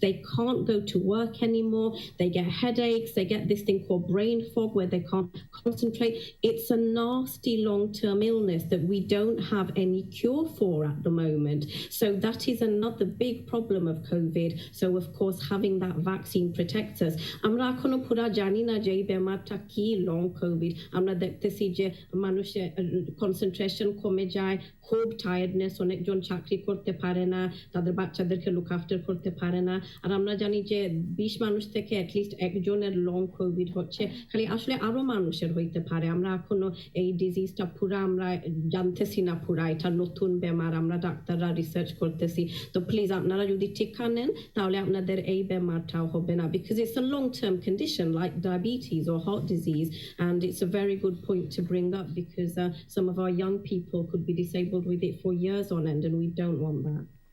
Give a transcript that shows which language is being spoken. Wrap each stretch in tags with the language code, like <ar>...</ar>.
<en>They can't go to work anymore. They get headaches. They get this thing called brain fog where they can't concentrate. It's a nasty long-term illness that we don't have any cure for at the moment. So that is another big problem of COVID. So of course, having that vaccine protects us.</en> <bn>আমরা এখনো পুরা জানি না যে এই ব্যাপারটা কি long Covid. আমরা দেখতেছি যে মানুষের কনসেন্ট্রেশন কমে যায়, খুব টায়ার্ডনেস, অনেকজন চাকরি করতে পারে না, তাদের বাচ্চাদেরকে লুক আফটার করতে পারে না। আর আমরা জানি যে 20 মানুষ থেকে অ্যাটলিস্ট একজনের লং কোভিড হচ্ছে, খালি আসলে আরো মানুষের হইতে পারে। আমরা এখনো এই ডিজিজটা পুরা আমরা জানতেছি না, পুরা এটা নতুন বেমার, আমরা ডাক্তাররা রিসার্চ করতেছি। তো প্লিজ আপনারা যদি টিকা নেন তাহলে আপনাদের এই বেমারটাও হবে না,</bn> <en>because it's a long-term condition like diabetes or heart disease, and it's a very good point to bring up, because some of our young people could be disabled with it for years on end, and we don't want that.</en>